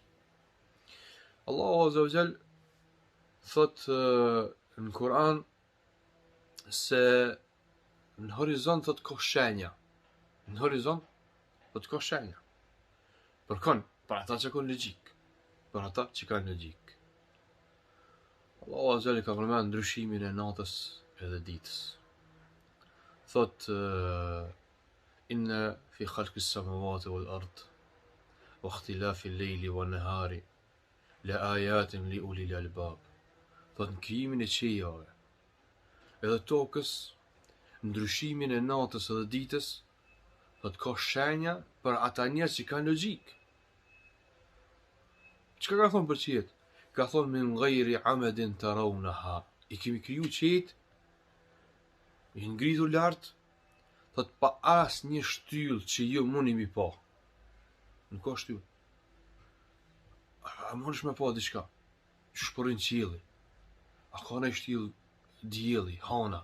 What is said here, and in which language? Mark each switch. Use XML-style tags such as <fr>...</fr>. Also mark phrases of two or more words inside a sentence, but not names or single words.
<ar>الله عز وجل</ar> <sq>thot në Kur'an se në horizont thot ka shenja. Në horizont thot ka shenja. Për kënë, për ata që kanë logjik. Për ata që kanë logjik.</sq> <ar>الله عز وجل</ar> <sq>ka përmend ndryshimin e natës edhe ditës. Thot</sq> <ar>إن في خلق السماوات والأرض واختلاف الليل والنهار لآيات لأولي الألباب.</ar> <sq>Thot në krijimin e qiejave edhe tokës, ndryshimin e natës edhe ditës, thot ka shenja për ata njerëz që kanë logjik. Çka ka thonë për qiejt? Ka thonë</sq> <ar>من غير عمد ترونها.</ar> <sq>I kemi kriju qiejt, i ngritur lart, thot pa as një shtyllë që ju mundi mi pa. Nuk ka shtyllë. A mundesh me pa diçka? Çu shporin qielli? A ka një shtyllë dielli, hana?</sq>